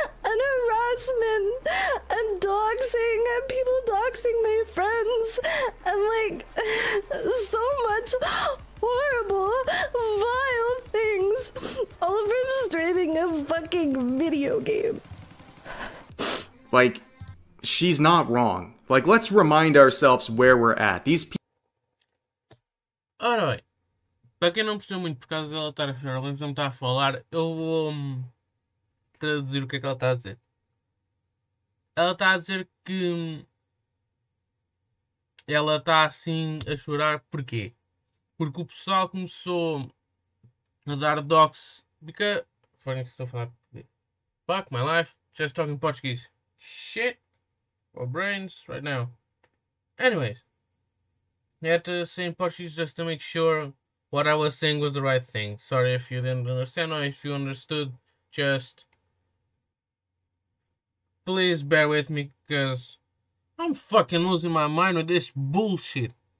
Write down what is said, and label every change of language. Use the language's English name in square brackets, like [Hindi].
[English] And harassment and doxing and people doxing my friends and like so much horrible, vile things, all from streaming a fucking video game. Like, she's not wrong. Like, let's remind ourselves where we're at. These people... [Portuguese] Ora bem, para quem não percebeu muito por causa dela estar a chorar, ela não está a falar, eu vou traduzir o que é que ela está a dizer. Ela está a dizer que ela está assim a chorar, porquê? Porque o pessoal começou a dar dox. [English] Because. [Portuguese] Funny, estou a falar português. [English] Fuck my life, just talking Portuguese. Shit. For brains right now. Anyways. I had to say in Portuguese just to make sure what I was saying was the right thing. Sorry if you didn't understand or if you understood. Just please bear with me because I'm fucking losing my mind with this bullshit.